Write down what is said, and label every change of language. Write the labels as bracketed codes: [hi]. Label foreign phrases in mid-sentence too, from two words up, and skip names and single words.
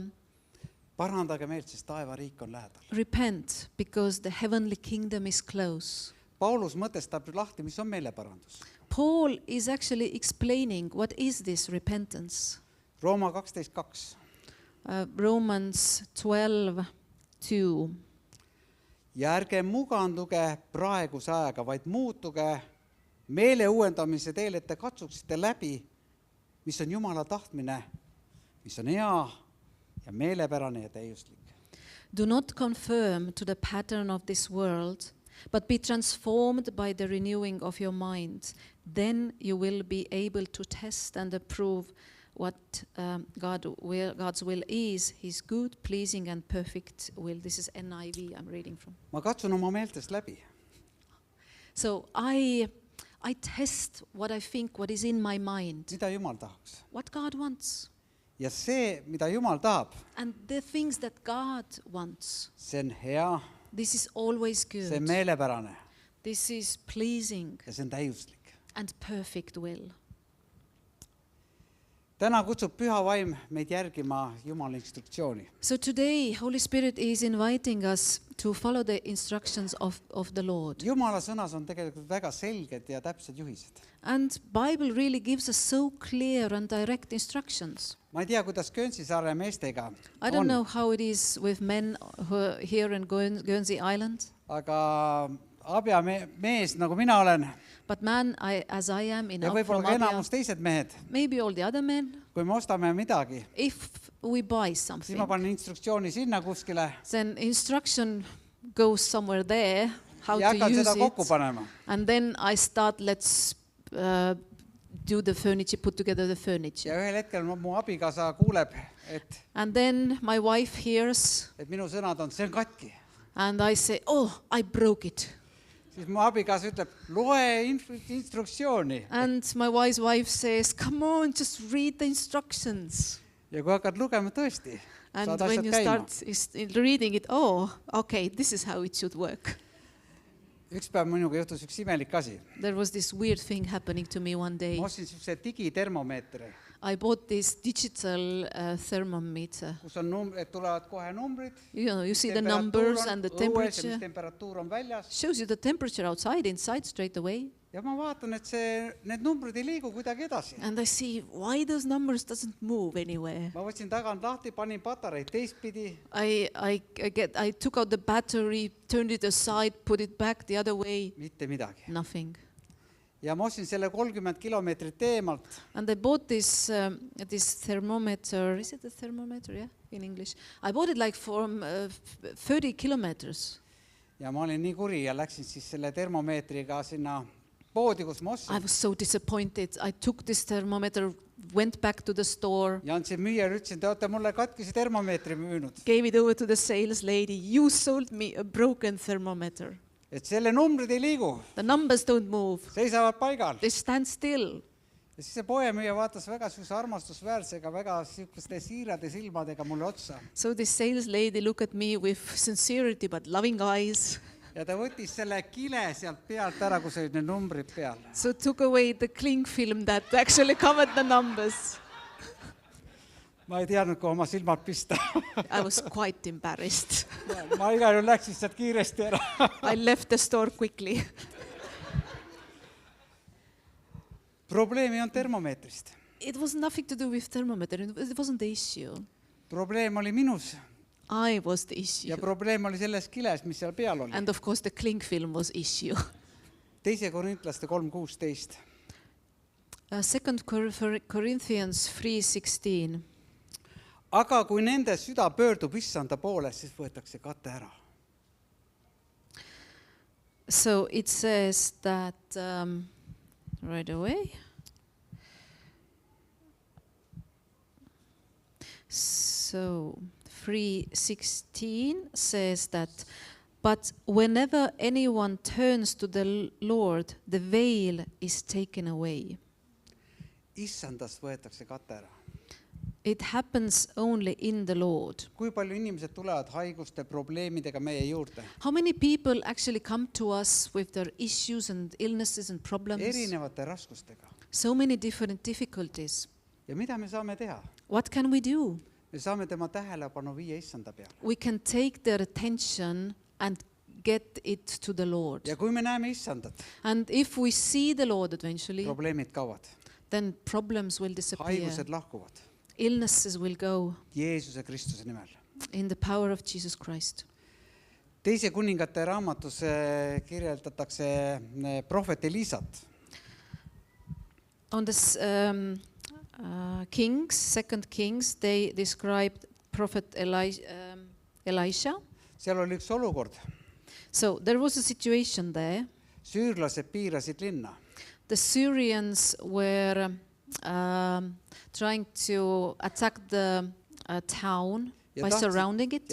[et] Parandage meelt, sest taevariik on lähedal. [en] repent because the heavenly kingdom is close. [et] Paulus mõtestab lahti, mis on meeleparandus. [en] Paul is actually explaining what is this repentance. [et] Rooma 12:2. [en] Romans 12:2. [et] Ja ärge muganduge praeguse ajaga, vaid muutuge meele uuendamise teel, et te katsuksite läbi, mis on Jumala tahtmine, mis on hea ja meelepärane ja täiuslik. [en] Do not conform to the pattern of this world, but be transformed by the renewing of your mind. Then you will be able to test and approve what God's will is, His good, pleasing and perfect will. This is NIV I'm reading from. [et] Ma katsun oma meeltest läbi. [en] So I test what I think, what is in my mind, [et] Mida Jumal tahaks. [en] what God wants. [et] Ja see, mida Jumal tahab, [en] And the things that God wants, [et] see on hea, [en] this is always [et] see on [en] good. [et] meelepärane [en] This is pleasing [et] ja see on täiuslik. [en] and perfect will. [et] Täna kutsub püha vaim meid järgima Jumala instruktsiooni. [en] So today, Holy Spirit is inviting us to follow the instructions of the Lord. [et] Jumala sõnas on tegelikult väga selged ja täpsed juhised. [en] And Bible really gives us so clear and direct instructions. [et] ma ei tea, kuidas Guernsey saare meestega [en] I don't [et] on, [en] know how it is with men who are here in Guernsey Island, [et] aga abjamees, nagu mina olen, [en] but man, as I am [et] ja võib-olla [en] from [et] ka Abia, enamus teised mehed, [en] maybe all the other men, [et] kui me ostame midagi, [en] if we buy [et] siis [en] something, [et] ma panen instruktsiooni sinna kuskile [en] then instruction goes somewhere there, how [et] ja [en] to [et] hakkan [en] use [et] seda kokku [en] it, [et] panema. [en] and then I start, let's do the furniture, put together the furniture. [et] Ja ühel hetkel mu abikaasa kuuleb, [en] And then my wife hears, [et] et minu sõnad on, see on katki. [en] and I say, oh, I broke it. [et] Siis mu abikaasa ütleb, loe instruktsiooni. [en] And my wise wife says, come on, just read the instructions. [et] Ja kui hakkad lugema tõesti, [en] And [et] saad [en] when [et] asjad [en] you [et] käima. [en] start reading it, oh, okay, this is how it should work. [et] Üks päev minuga juhtus üks imelik asi. [en] There was this weird thing happening to me one day. [et] Ma ostsin sellise digitermomeetri, [en] I bought this digital thermometer. [et] kus on et tulevad kohe numbrid, [en] You see the [et] temperatuur [en] numbers [et] on [en] and the [et] õues ja mis [en] temperature. [et] temperatuur on väljas. [en] Shows you the temperature outside, inside, straight away. [et] Ja ma vaatan, et need numbrid ei liigu kuidagi edasi. [en] And I see why those numbers doesn't move anywhere. [et] Ma võtsin tagant lahti, panin patareid teistpidi. [en] I took out the battery, turned it aside, put it back the other way. [et] Mitte midagi. [en] Nothing. [et] Ja ma ostsin selle 30 kilomeetrit eemalt. [en] And I bought this thermometer. Is it a thermometer? Yeah, in English. I bought it like from 30 kilometers. [et] Ja ma olin nii kuri ja läksin siis selle termomeetriga sinna poodi, kus ma [en] I [et] ostsin. [en] was so disappointed. I took this thermometer, went back to the store, [et] Ja andsin müüjale, ütlesin, te olete mulle katkise termomeetri müünud. [en] gave it over to the sales lady. You sold me a broken thermometer. [et] Et selle numbrid ei liigu, [en] The numbers don't move. [et] seisavad paigal. [en] They stand still. [et] Ja siis see poemüüja vaatas väga sellise armastusväärsega, väga sihukeste siirade silmadega mulle otsa. [en] So this sales lady looked at me with sincerity but loving eyes. [et] Ja ta võttis selle kile sealt pealt ära, kus olid need numbrid peal. [en] So took away the cling film that actually covered the numbers. [et] Ma ei teadnud, kui oma silmad pista. [en] I was quite embarrassed. [et] Ma igal juhul läksin sealt kiiresti ära. [en] I left the store quickly. [et] Probleemi on termomeetrist. [en] It was nothing to do with thermometer. It wasn't the issue. [et] Probleem oli minus [en] I was the issue. [et] ja probleem oli selles kiles, mis seal peal oli. [en] And of course the cling film was issue. [et] Teise Korintlaste 3:16. [en] 2 Corinthians 3:16. [et] Aga kui nende süda pöördub issanda poole, siis võetakse kate ära. [en] So it says that right away. So 3:16 says that, but whenever anyone turns to the Lord, the veil is taken away. [et] Issandast võetakse kate ära. [en] It happens only in the Lord. [et] Kui palju inimesed tulevad haiguste probleemidega meie juurde? [en] How many people actually come to us with their issues and illnesses and problems? [et] Erinevate raskustega. [en] So many different difficulties. [et] Ja mida me saame teha? [en] What can we do? [et] Me saame tema tähelepanu viia issanda peale. [en] We can take their attention and get it to the Lord. [et] Ja kui me näeme issandat, [en] And if we see the Lord eventually, [et] probleemid kaovad. [en] then problems will disappear. [et] Haigused lahkuvad. [en] Illnesses will go [et] Jeesuse Kristuse nimel. [en] in the power of Jesus Christ. [et] Teise kuningate raamatus kirjeldatakse prohvet Elisat. [en] On this Kings, 2 Kings, they described prophet Elisha. [et] Seal oli üks olukord. [en] So there was a situation there. [et] Süürlased piirasid linna. [en] The Syrians were trying to attack the town by surrounding it.